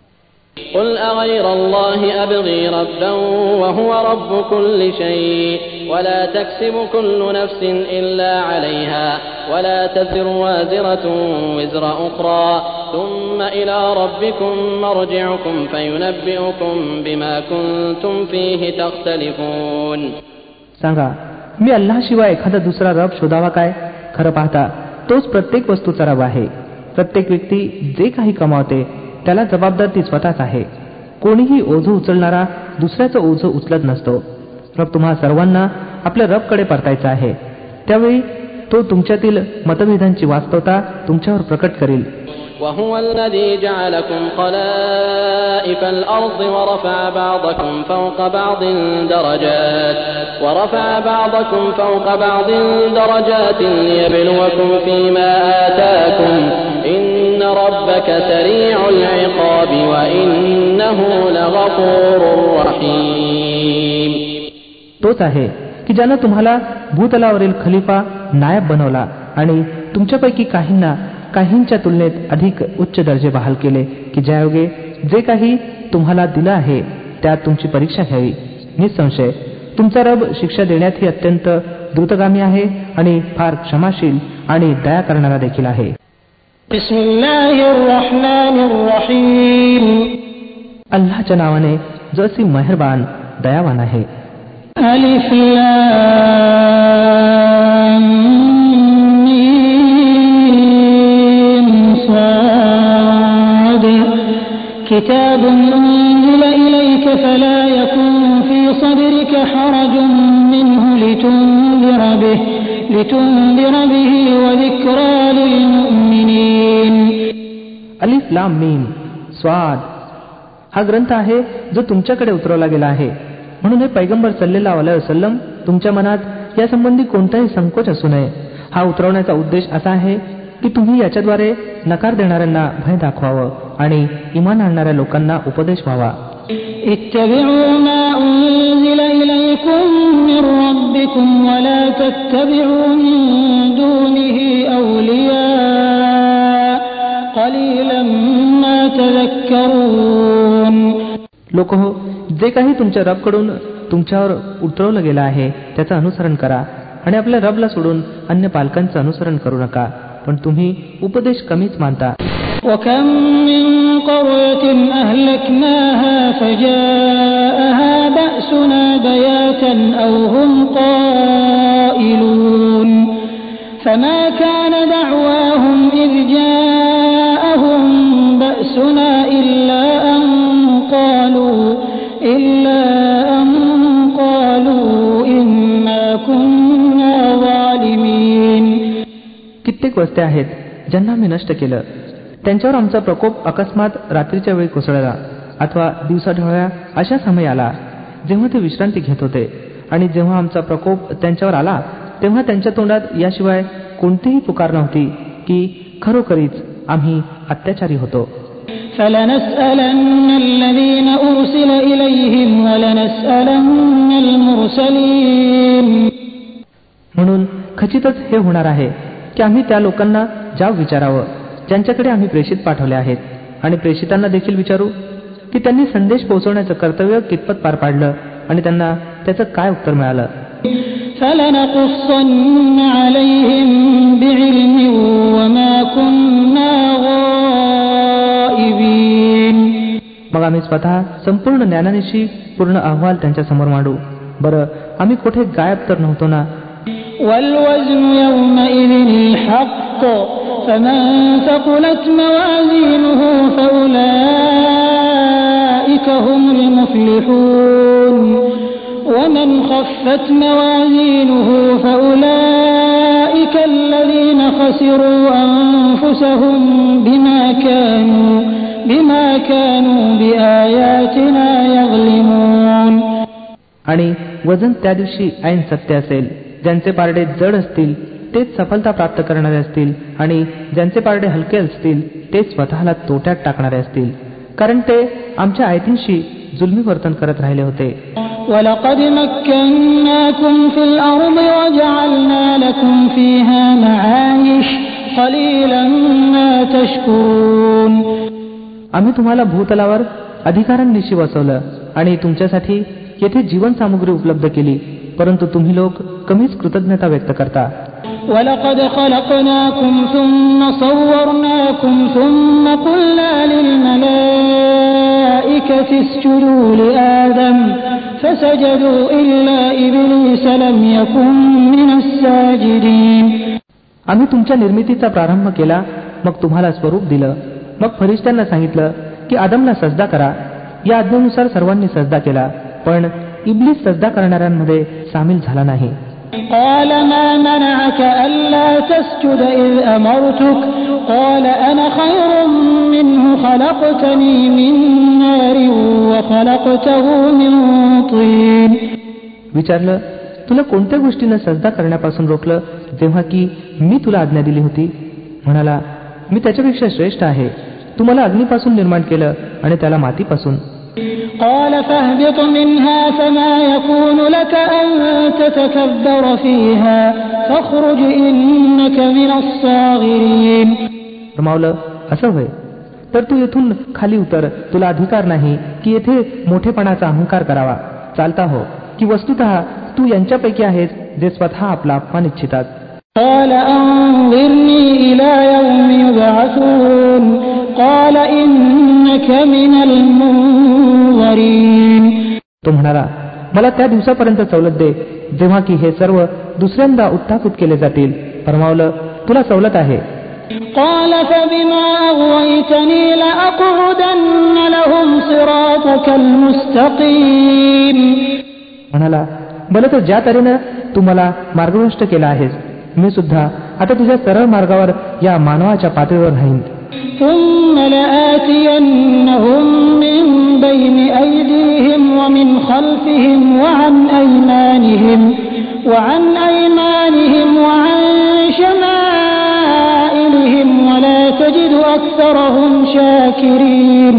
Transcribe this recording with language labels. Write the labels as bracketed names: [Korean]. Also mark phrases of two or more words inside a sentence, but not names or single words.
[Arabic] قل أغير الله أبغي ربا وهو رب كل شيء ولا تكسب كل نفس إلا عليها ولا تزر وازرة وزر أخرى ثم إلى ربكم مرجعكم فينبئكم بما كنتم فيه تختلفون. [Marathi] सांगा, मी अल्लाहशिवाय एखादा दुसरा रब शोधावा काय? खरं पाहता तोच प्रत्येक वस्तूचा रब आहे. प्रत्येक व्यक्ती जे काही कमावते त्याला जबाबदार ती स्वतःच आहे. कोणीही ओझं उचलणारा दुसऱ्याचं ओझं उचलत नसतो. रब तुम्हा सर्वांना आपल्या रबकडे परतायचा आहे. त्यावेळी तो तुमच्यातील मतभेदांची वास्तवता तुमच्यावर प्रकट करेल. [Arabic] وهو الذي جعلكم خلائف الأرض ورفع بعضكم فوق بعض درجات ليبلوكم فيما آتاكم إن ربك سريع العقاب وإنه لغفور رحيم. [Marathi] तोच आहे की ज्यानं तुम्हाला भूतलावरील खलिफा नायब बनवला आणि तुमच्यापैकी काहींच्या तुलनेत अधिक उच्च दर्जे बहाल केले की ज्यायोगे जे काही तुम्हाला दिलं आहे त्यात तुमची परीक्षा घ्यावी. निसंशय तुमचा रब शिक्षा देण्यातही अत्यंत द्रुतगामी आहे आणि फार क्षमाशील आणि दया करणारा देखील आहे. अल्लाहच्या नावाने जो असी मेहरबान दयावान आहे. [Arabic] अलिफ كتاب أنزل إليك فلا يكن في صدرك حرج منه لتنذر به وذكرى للمؤمنين. الف لام ميم صاد [Marathi] हा ग्रंथ आहे जो तुमच्याकडे उतरवला गेला आहे, म्हणून हे पैगंबर [Arabic] صلى الله عليه وسلم [Marathi] तुमच्या मनात यासंबंधी कोणताही संकोच असू नये. हा उतरवण्याचा उद्देश असा आहे की तुम्ही याच्याद्वारे नकार देणाऱ्यांना भय दाखवावं आणि इमान आणणाऱ्या लोकांना उपदेश व्हावा. [Arabic] اتبعوا ما أنزل إليكم من ربكم ولا تتبعوا من دونه أولياء قليلا ما تذكرون. [Marathi] लोकहो, जे काही तुमच्या रबकडून तुमच्यावर उतरवलं गेलं आहे त्याचं अनुसरण करा आणि आपल्या रबला सोडून अन्य पालकांचं अनुसरण करू नका, पण तुम्ही उपदेश कमीच मानता. [Arabic] وكم من قرية أهلكناها فجاءها بأسنا بياتا أو هم قائلون فما كان دعواهم إذ جاءهم بأسنا إلا أن قالوا إنا كنا ظالمين. [Marathi] कित्येक वस्त्या आहेत ज्यांना मी नष्ट केलं. त्यांच्यावर आमचा प्रकोप अकस्मात रात्रीच्या वेळी कोसळला अथवा दिवसाढवळ्या अशा समय आला जेव्हा ते विश्रांती घेत होते. आणि जेव्हा आमचा प्रकोप त्यांच्यावर आला तेव्हा त्यांच्या तोंडात याशिवाय कोणतीही पुकार नव्हती की खरोखरीच आम्ही अत्याचारी होतो. [Arabic] فَلَنَسْأَلَنَّ الَّذِينَ أُرْسِلَ إِلَيْهِمْ وَلَنَسْأَلَنَّ الْمُرْسَلِينَ. [Marathi] म्हणून खचितच हे होणार आहे की आम्ही त्या लोकांना जाब विचारावं ज्यांच्याकडे आम्ही प्रेषित पाठवले आहेत आणि प्रेषितांना देखील विचारू की त्यांनी संदेश पोहोचवण्याचं कर्तव्य कितपत पार पाडलं आणि त्यांना त्याचं काय उत्तर मिळालं. [Arabic] فَلَنَقُصَّنَّ عَلَيْهِمْ بِعِلْمٍ وَمَا كُنَّا غَائِبِينَ. [Marathi] मग आम्ही स्वतः संपूर्ण ज्ञानानिशी पूर्ण अहवाल त्यांच्या समोर मांडू. बरं, आम्ही कुठे गायब तर नव्हतो ना. [Arabic] وَالْوَزْنُ يَوْمَئِذٍ الْحَقُّ فَمَنْ ثَقُلَتْ مَوَازِينُهُ فَأُولَئِكَ هُمُ الْمُفْلِحُونَ وَمَنْ خَفَّتْ مَوَازِينُهُ فَأُولَئِكَ الَّذِينَ خَسِرُوا أَنفُسَهُمْ بِمَا كَانُوا بِآيَاتِنَا يَظْلِمُونَ. [Marathi] आणि वजन त्या दिवशी ऐन सत्य असेल. ज्यांचे पारडे जड असतील तेच सफलता प्राप्त करणारे असतील आणि ज्यांचे पारडे हलके असतील तेच स्वतःला तोट्यात टाकणारे असतील, कारण ते आमच्या आयतींशी जुलमी वर्तन करत राहिले होते. [Arabic] وَلَقَدْ مَكَّنَّاكُمْ فِي الْأَرْضِ وَجَعَلْنَا لَكُمْ فِيهَا مَعَايِشَ قَلِيلًا مَا تَشْكُرُونَ. [Marathi] आम्ही तुम्हाला भूतलावर अधिकारांनिशी वसवलं आणि तुमच्यासाठी येथे जीवन सामुग्री उपलब्ध केली, परंतु तुम्ही लोक कमीच कृतज्ञता व्यक्त करता. [Arabic] وَلَقَدْ خَلَقْنَاكُمْ ثُمَّ صَوَّرْنَاكُمْ ثُمَّ قُلْنَا لِلْمَلَائِكَةِ اسْجُدُوا لِآدَمَ فَسَجَدُوا إِلَّا إِبْلِيسَ لَمْ يَكُنْ مِنَ السَّاجِدِينَ. [Marathi] आम्ही तुमच्या निर्मितीचा प्रारंभ केला, मग तुम्हाला स्वरूप दिलं, मग फरिश्त्यांना सांगितलं की आदमला सजदा करा. या आज्ञेनुसार सर्वांनी सजदा केला, पण इब्लीस सजदा करणाऱ्यांमध्ये सामील झाला नाही. [Arabic] قال ما منعك ألا تسجد إذ أمرتك قال أنا خير منه خلقتني من نار وخلقته من طين. [Marathi] विचारलं, तुला कोणत्या गोष्टीनं सजदा करण्यापासून रोखलं जेव्हा की मी तुला आज्ञा दिली होती? म्हणाला, मी त्याच्यापेक्षा श्रेष्ठ आहे. तू मला अग्नीपासून निर्माण केलं आणि त्याला मातीपासून. [Arabic] قال فاهبط منها فما يكون لك أن تتكبر فيها فاخرج إنك من الصاغرين. [Marathi] फरमावलं, असं होय तर तू येथून खाली उतर. तुला अधिकार नाही की येथे मोठेपणाचा अहंकार करावा. चालता हो की वस्तुतः तू यांच्यापैकी आहेस जे स्वतः आपला अपमान इच्छितात. [Arabic] قال أنظرني إلى يوم يبعثون قال إنك من المنظرين. [Marathi] तो म्हणाला, मला त्या दिवसापर्यंत सवलत दे जेव्हा की हे सर्व दुसऱ्यांदा उत्थापित केले जातील. फरमावलं, तुला सवलत आहे. [Arabic] قال فبما أغويتني لأقعدن لهم صراطك المستقيم. [Marathi] म्हणाला, बरं तर ज्या तऱ्हेनं तू मला मार्गभ्रष्ट केला आहेस, मी सुद्धा आता तुझ्या सरळ मार्गावर या मानवाच्या पातळीवर राहीन. [Arabic] ثم لآتينهم من بين أيديهم ومن خلفهم وعن أيمانهم وعن شمائلهم ولا تجد أكثرهم شاكرين.